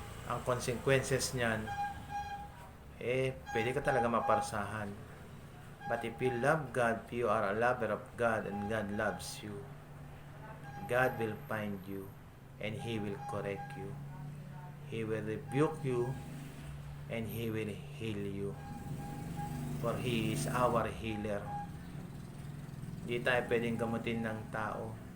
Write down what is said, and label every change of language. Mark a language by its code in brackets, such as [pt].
[tl] ang consequences niyan, pwede ka talaga maparsahan. [en] But if you love God, if you are a lover of God and God loves you, God will find you and He will correct you. He will rebuke you and He will heal you. For He is our healer. [tl] Hindi tayo pwedeng gamutin ng tao.